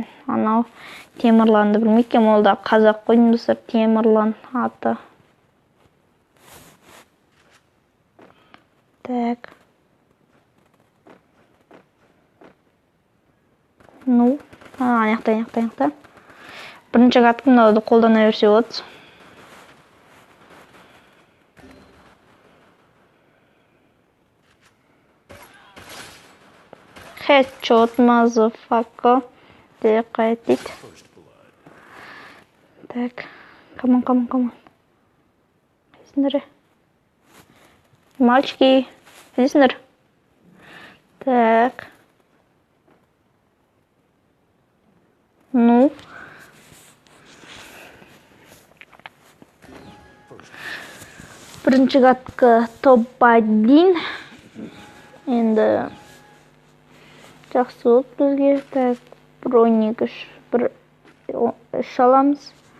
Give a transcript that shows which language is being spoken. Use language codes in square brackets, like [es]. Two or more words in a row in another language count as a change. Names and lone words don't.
[kk] Анау Темірланды білмейкем, ол да қазақ қойдың достар, Темірлан аты. Так. Ну, аяқта. Бірінші қатқым мынауды қолдана берсе болады. [en] Headshot, motherfucker. [kk] Деп қайт дейді. Так, [en] come on. [kk] Қайсыңдар? Мальчики, қайсыңдар? [ru] Так. Ну. [kk] Бірінші қатқы Тобайдың. Енді жақсы болып бізге. Так, броник үш аламыз.